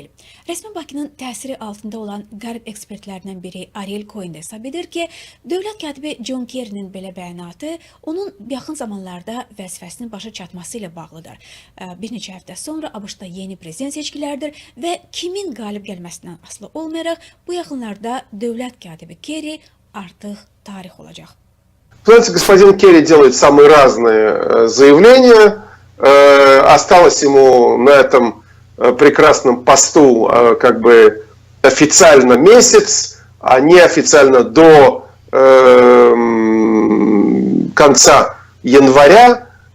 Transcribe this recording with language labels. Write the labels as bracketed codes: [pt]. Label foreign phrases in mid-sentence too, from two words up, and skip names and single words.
[az] Rəsmi Bakının təsiri altında olan qərb ekspertlərindən biri Ariel Cohen də hesab edir ki, dövlət katibi John Kerry'nin belə bəyanatı onun yaxın zamanlarda vəzifəsinin başa çatması ilə bağlıdır. Bir neçə həftə sonra ABŞ-da yeni prezident seçkilərdir və kimin qalib gəlməsindən asılı olmayaraq bu yaxınlarda dövlət katibi Kerry artıq tarix olacaq. [ru] Знаете, господин Керри делает самые разные заявления. Осталось ему на этом прекрасном посту как бы официально месяц, а неофициально до конца января.